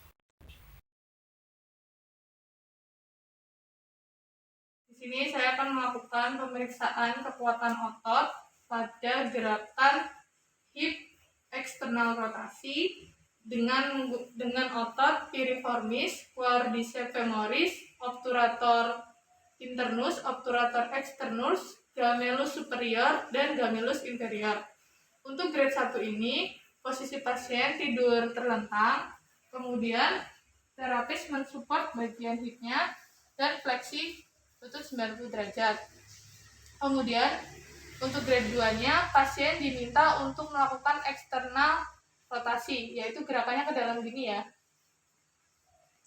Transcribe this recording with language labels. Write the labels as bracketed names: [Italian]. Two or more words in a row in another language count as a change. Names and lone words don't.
[Indonesian] Di sini saya akan melakukan pemeriksaan kekuatan otot pada gerakan hip eksternal rotasi dengan otot [Latin] piriformis, quadriceps femoris, obturator internus, obturator externus, gemellus superior, [Indonesian] dan [Latin] gemellus inferior. [Indonesian] Untuk grade 1 ini, posisi pasien tidur terlentang, kemudian terapis mensupport bagian hipnya dan fleksi lutut 90 derajat. Kemudian untuk grade 2-nya, pasien diminta untuk melakukan eksternal rotasi, yaitu gerakannya ke dalam gini ya.